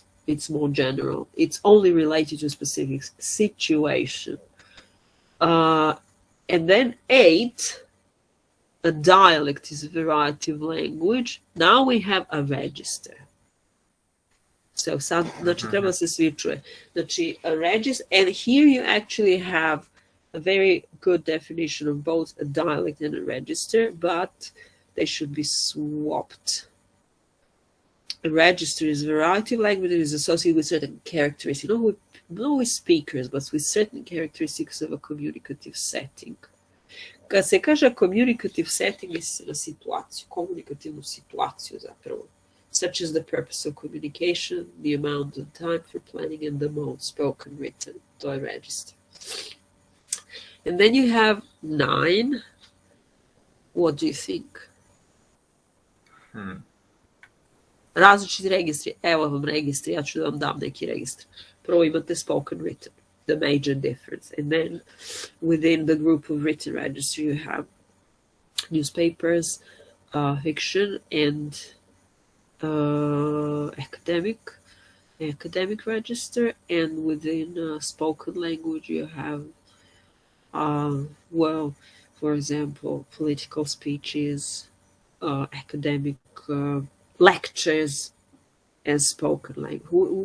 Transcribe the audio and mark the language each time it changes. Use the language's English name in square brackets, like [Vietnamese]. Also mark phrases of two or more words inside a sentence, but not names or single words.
[English] It's more general. It's only related to a specific situation. And then 8, a dialect is a variety of language. Now we have a register. [Serbian] So sad, znači treba se svi čuje. Znači a [English] register, and here you actually have a very good definition of both a dialect and a register, but they should be swapped. A register is a variety of language that is associated with certain characteristics, not with speakers, but with certain characteristics of a communicative setting. [Serbian] Kad se kaže [English] communicative setting, [Serbian] misli se na situaciju, komunikativnu situaciju zapravo, [English] such as the purpose of communication, the amount of time for planning, and the mode, spoken, written, to a register. And then you have 9. What do you think? [Serbian] Različiti registri. Evo vam registri, ja ću da vam dam neki registr. Prvo imate [English] spoken written, the major difference. And then within the group of written registry you have newspapers, fiction, and academic register. And within spoken language you have, well, for example, political speeches, academic lectures, and spoken language.